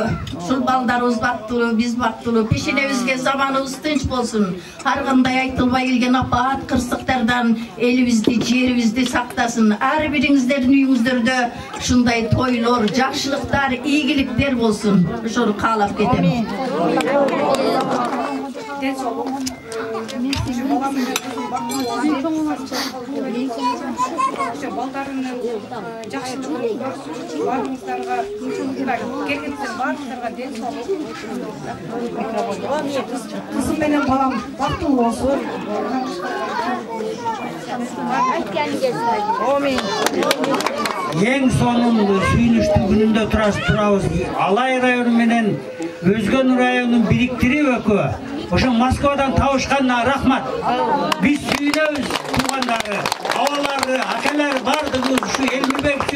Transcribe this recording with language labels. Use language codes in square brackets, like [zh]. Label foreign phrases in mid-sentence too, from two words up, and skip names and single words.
[ky] Ушул балдарыбыз бактылуу, биз бактылуу, пешенебизге заманыбыз тынч болсун. Ар кандай айтылбай келген апаат кырсыктардан элибизди, жерибизди сактасын. Ар бириңиздердин үйүңүздөрдө ушундай тойлор, жакшылыктар, ийгиликтер болсун. Ошону каалап кетем. [kk] Балдарының жақсылығын көрсін, барлығыңыздарга келгендер барлығыңыздарга денсаулық. [ky] Қызым менен балам бактылуу болсун. Амин. Ең сонун сүйүнүчтүү күнүндө турабыз. Алай району менен Өзгөн районун бириктирип экөө. Ошо Москвадан табышканына рахмат. Биз сүйүнөбүз туугандары, абалары, акалары бардыгыбыз ушу Элмирбек үчүн.